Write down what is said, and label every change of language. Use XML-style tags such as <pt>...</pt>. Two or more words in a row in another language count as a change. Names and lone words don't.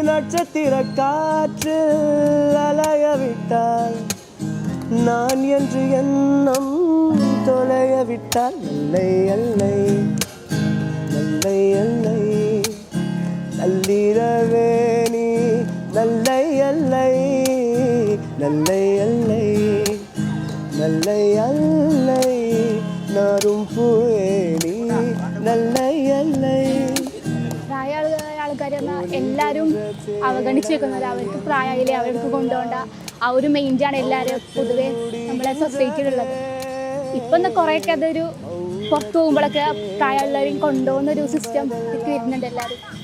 <ta>நட்சத்திர காற்று அலைய விட்டால் நான் என்று எண்ணம் தொலைய விட்டால் நல்லை அல்லை நல்லை அல்லை நள்ளிரவே நீ நல்லை அல்லை நல்லை அல்லை நல்லை அல்லை நாறும் பூவே நீ நல்லை அல்லை.</ta> <ml>പ്രായ ആൾക്കാർ എല്ലാവരും അവഗണിച്ച് വെക്കുന്നത് അവർക്ക് പ്രായമായില്ലേ അവർക്ക് കൊണ്ടുപോകേണ്ട ആ ഒരു മൈൻഡാണ് എല്ലാവരും പൊതുവെ നമ്മളെ സൊസൈറ്റിയിലുള്ളത്. ഇപ്പം കുറേയൊക്കെ അതൊരു പുറത്തു പോകുമ്പോഴൊക്കെ പ്രായമുള്ളവരെയും കൊണ്ടുപോകുന്നൊരു സിസ്റ്റം വരുന്നുണ്ട് എല്ലാവരും.</ml>